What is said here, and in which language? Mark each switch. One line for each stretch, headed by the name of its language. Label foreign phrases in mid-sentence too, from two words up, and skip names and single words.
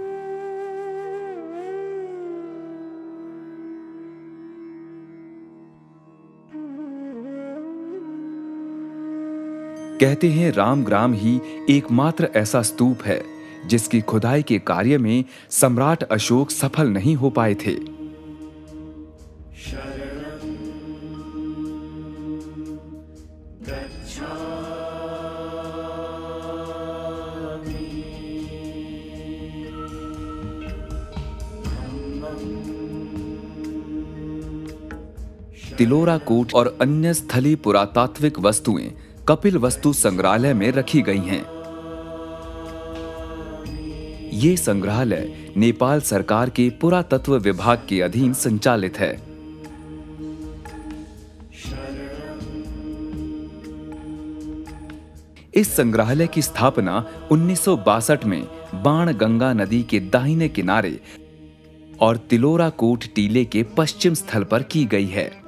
Hindi: कहते हैं रामग्राम ही एकमात्र ऐसा स्तूप है जिसकी खुदाई के कार्य में सम्राट अशोक सफल नहीं हो पाए थे।
Pali: शरणं गच्छामि।
Hindi: तिलोरा कूट और अन्य स्थलीय पुरातात्विक वस्तुएं कपिल वस्तु संग्रहालय में रखी गई हैं। ये संग्रहालय नेपाल सरकार के पुरातत्व विभाग के अधीन संचालित है। इस संग्रहालय की स्थापना 1962 में बाणगंगा नदी के दाहिने किनारे और तिलोरा कूट टीले के पश्चिम स्थल पर की गई है।